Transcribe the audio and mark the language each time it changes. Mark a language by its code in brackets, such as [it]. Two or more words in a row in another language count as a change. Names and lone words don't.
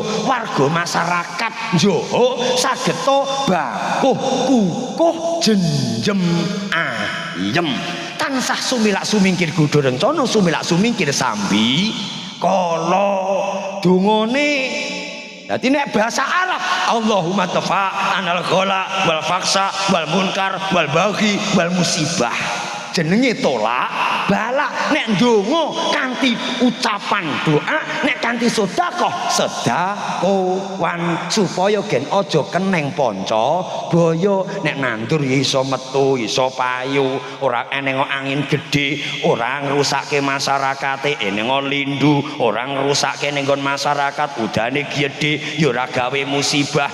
[jv] Warga masyarakat Jawa sageta bakuh kukuh jenjem ayem. Tansah sumilak sumingkir godha rencana sumilak sumingkir sambi kala dungane. Dadi nek bahasa Arab [ar] اللهم تفع عنا الغلاء والفحشاء والمنكر والبغي والمصيبة. [jv] jenenge tolak balak. Nek ndonga kanthi ucapan doa, nek kanthi sedekahwan supaya gen aja keneng panca baya. Nek nandur ya iso metu, iso payu, ora eneng angin gede, ora ngrusakke masyarakate, eneng lindu, ora ngrusakke ning masyarakat, udane gede ya ora gawe musibah.